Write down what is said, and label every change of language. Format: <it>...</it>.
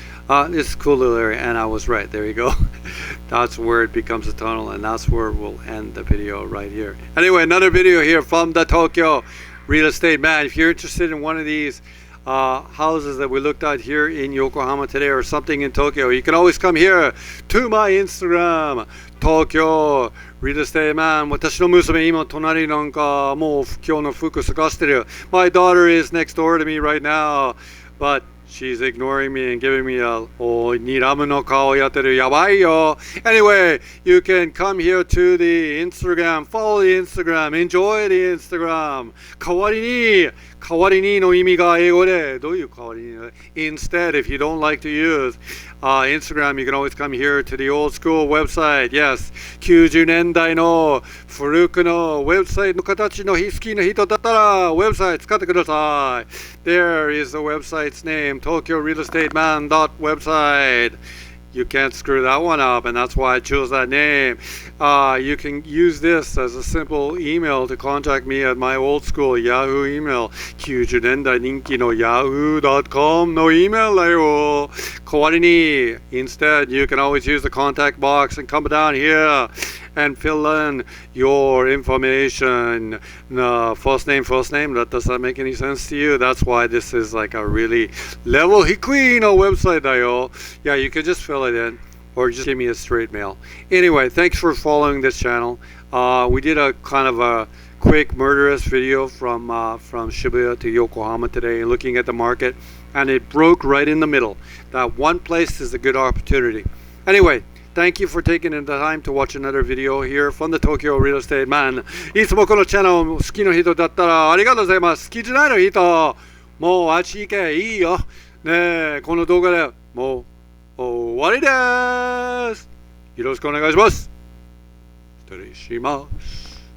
<en>It's a cool little area, and I was right. There you go. That's where it becomes a tunnel, and that's where we'll end the video right here. Anyway, another video here from the Tokyo Real Estate Man. If you're interested in one of these houses that we looked at here in Yokohama today, or something in Tokyo, you can always come here to my Instagram, Tokyo Real Estate Man.</en> <ja>私の娘今隣なんかもう今日の服探してる。</ja> <en>My daughter is next door to me right now, but she's ignoring me and giving me a oh,</en> <ja>睨むの顔やってる。やばいよ。</ja> <en>Anyway, you can come here to the Instagram, follow the Instagram, enjoy the Instagram.</en> <ja>代わりにの意味が英語でどういう代わりに</ja> <en>Instead, if you don't like to use Instagram, you can always come here to the old school website.</en> <ja>Yes, 90年代の古くのウェブサイトの形の好きな人だったらウェブサイト使ってください。</ja> <en>There is the website's name, tokyorealestateman.website. You can't screw that one up, and that's why I chose that name. You can use this as a simple email to contact me at my old school Yahoo email.</en> <ja>90年代人気の yahoo.com の email だよ。代わりに</ja> <en>Instead, you can always use the contact box and come down here and fill in your information. First name. Does that make any sense to you? That's why this is like a really level</en> <ja>低いの</ja> <en>website</en> <ja>だよ.</ja> <en>Yeah, you can just fill it in or just give me a straight mail. Anyway, thanks for following this channel. We did a kind of a quick murderous video from Shibuya to Yokohama today, looking at the market, and it broke right in the middle. That one place is a good opportunity. Anyway, thank you for taking the time to watch another video here from the Tokyo Real Estate Man.</en> <ja>いつもこのチャンネル好きな人だったらありがとうございます。好きじゃないの人、もうあっち行けいいよ。ねえ、この動画でもう終わりです。よろしくお願いします。失礼します。</ja>